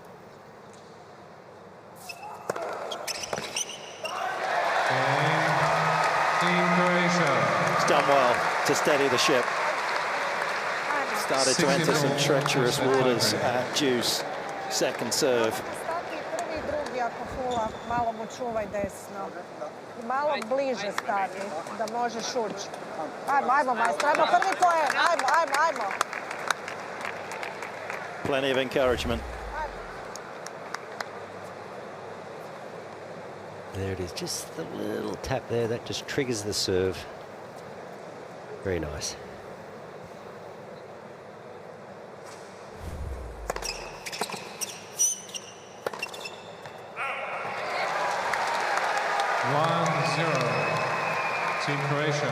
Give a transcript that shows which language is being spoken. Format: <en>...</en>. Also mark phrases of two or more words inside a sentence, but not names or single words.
<en>Team Croatia. It's done well to steady the ship. Started to enter some treacherous waters at Juice. Second serve.</en> <hr>Stati prvi i drugi ako fula, malo mu čuvaj desno. I malo bliže stati, da možeš ući. Ajmo, majstor, ajmo prvi poen, ajmo.</hr> <en>Plenty of encouragement. There it is, just the little tap there, that just triggers the serve. Very nice. Team Croatia.</en>